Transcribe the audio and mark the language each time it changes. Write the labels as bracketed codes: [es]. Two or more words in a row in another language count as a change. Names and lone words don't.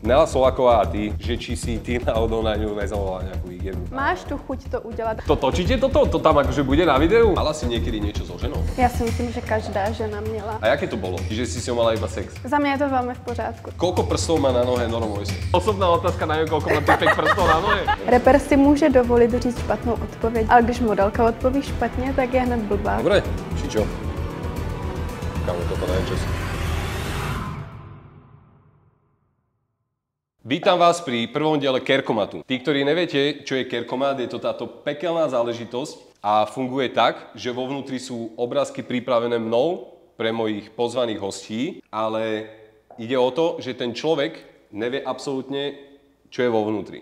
[sk] Nela Soláková a ty, že či si ty náhodou na ňu nezavolala nejakú hygienu. [cs] Máš tu chuť to udělat? [sk] To točíte toto? To tam akože bude na videu? Mala si niekedy niečo so ženou? [cs] Já si myslím, že každá žena měla. [sk] A jaké to bolo? Že si s ňou mala iba sex? [cs] Za mě je to velmi v pořádku. [sk] Koľko prstov má na nohe Nora Mojse? Osobná otázka, neviem, koľko má typek prstov na nohe. [cs] Reper si může dovolit říct špatnou odpověď, ale když modelka odpoví špatně, tak je hned blbá. [sk] Dobre, či čo? Kámo, toto neviem, čo si. Vítam vás pri prvom diele Kerkomatu. Tí, ktorí neviete, čo je Kerkomat, je to táto pekelná záležitosť a funguje tak, že vo vnútri sú obrázky pripravené mnou pre mojich pozvaných hostí, ale ide o to, že ten človek nevie absolútne, čo je vo vnútri.